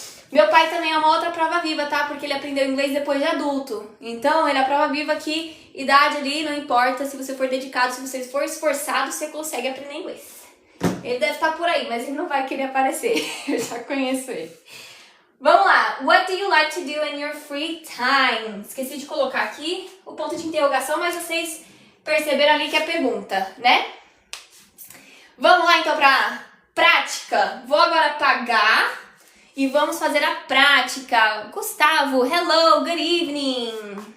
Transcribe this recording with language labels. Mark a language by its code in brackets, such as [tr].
[pt] Meu pai também é uma outra prova viva, tá? Porque ele aprendeu inglês depois de adulto. Então, ele é a prova viva que idade ali não importa. Se você for dedicado, se você for esforçado, você consegue aprender inglês. Ele deve estar por aí, mas ele não vai querer aparecer. Eu já conheço ele. Vamos lá. [en] What do you like to do in your free time? [pt] Esqueci de colocar aqui o ponto de interrogação, mas vocês perceberam ali que é pergunta, né? Vamos lá então pra prática. Vou agora apagar e vamos fazer a prática. [en] Gustavo, hello, good evening.